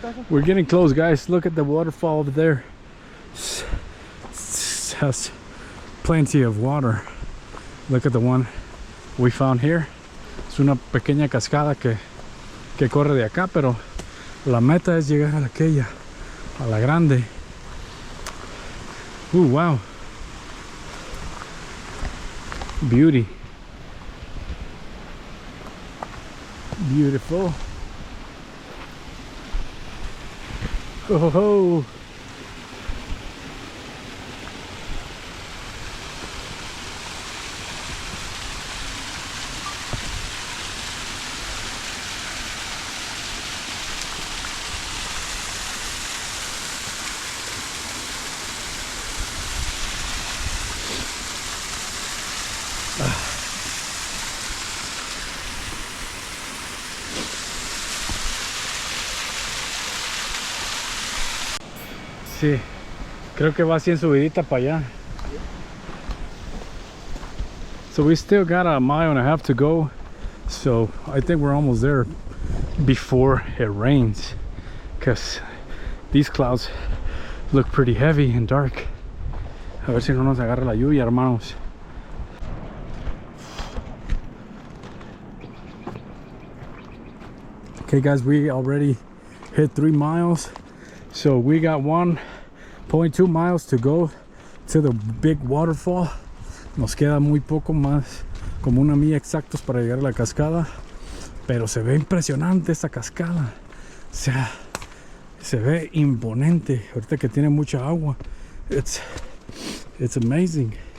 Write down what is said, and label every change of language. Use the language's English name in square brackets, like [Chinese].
[English] We're getting close, guys. Look at the waterfall over there. It has plenty of water. Look at the one we found here. [Spanish] Es una pequeña cascada que corre de acá, pero la meta es llegar a aquella, a la grande. Wow. [English] Beauty. Beautiful. Oh ho. [Spanish] Sí, creo que va así en subidita para allá. [English] So we still got a mile and a half to go. So I think we're almost there before it rains, because these clouds look pretty heavy and dark. [Spanish] A ver si no nos agarra la lluvia, hermanos. [English] Okay guys, we already hit 3 miles. So we got 1.2 miles to go to the big waterfall. [Spanish] Nos queda muy poco más, como 1 milla exactos para llegar a la cascada. Pero se ve impresionante esta cascada. O sea, se ve imponente. Ahorita que tiene mucha agua. [English] It's amazing.